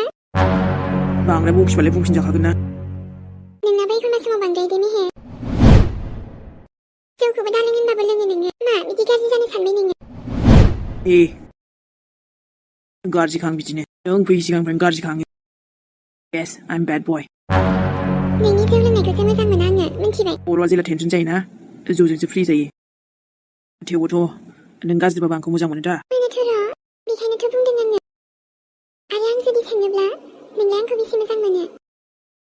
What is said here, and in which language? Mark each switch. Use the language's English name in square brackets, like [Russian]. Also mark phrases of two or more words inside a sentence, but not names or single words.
[Bodo] बांद्राय बखिबालाय बुंफिनजाखागोन ना नोंनाबो एखनबा समाव बांद्राय दे मेहे जौखौबो दा लोंबाबो लोङो नोङो मा बिदि गाज्रि जानो सानबाय नोङो गाज्रिखां बिदिनो नों फैयै सिगांनिफ्रायनो गाज्रिखा आङो [English] yes I'm bad boy [Bodo] नोंनि जौ लोंनायखौसो मोजां मोना आङो मिथिबाय खर'आ जेला टेनसन जायोना जौजोंसो फ्रि जायो थेवबोथ' नों गाज्रिबाबो आंखौ मोजां मोनो दा बेखायनोथ' बुंदों आङो आरो आं जुदि सोङोब्ला नोंलाय आंखौ बेसे मोजां मोनो